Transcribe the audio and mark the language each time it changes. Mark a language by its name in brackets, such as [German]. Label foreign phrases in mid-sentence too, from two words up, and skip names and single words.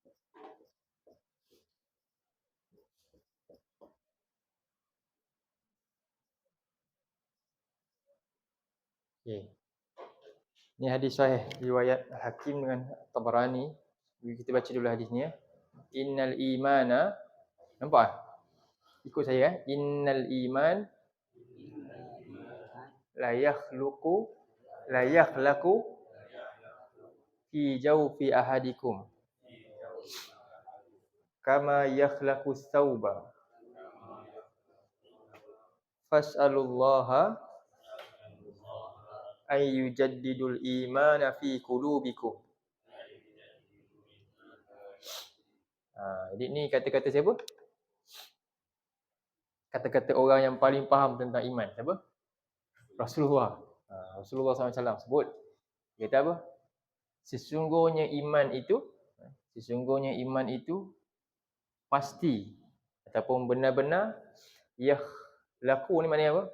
[Malay] Okey. Ni hadis sahih riwayat Hakim dengan Tabarani. Kita baca dulu hadis ni ya. [Arabic] إن الإيمان, [Malay] nampak ah? Ikut saya [Arabic] إن الإيمان لا يخلق لا يخلق في جوف أحدكم كما يخلق الثوب فاسألوا الله أن يجدد الإيمان في قلوبكم. [Malay] Jadi ni kata-kata siapa? Kata-kata orang yang paling faham tentang iman. Siapa? Rasulullah. Rasulullah SAW sebut. Dia kata apa? Sesungguhnya iman itu pasti ataupun benar-benar laku ni maknanya apa?